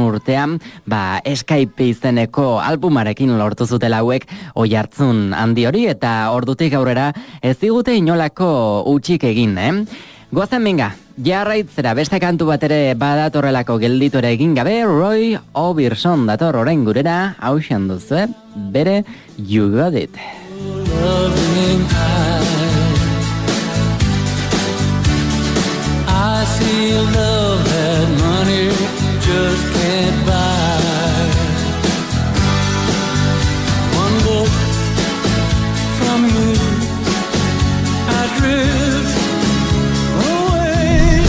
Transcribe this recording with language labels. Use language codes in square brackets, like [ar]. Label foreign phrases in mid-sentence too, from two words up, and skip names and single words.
[eu] urtean, Escape izeneko albumarekin lortu zutela hauek oihartzun handi hori, eta ordutik aurrera ez digute inolako utzik egin, Goazen minga, jarraitzera beste kantu bat ere badatorrelako gelditore egin gabe, Roy Orbison dator orain gurera, hauxan duzu, bere You Got It. [en] see a love that money just can't buy. One look from you, I drift away.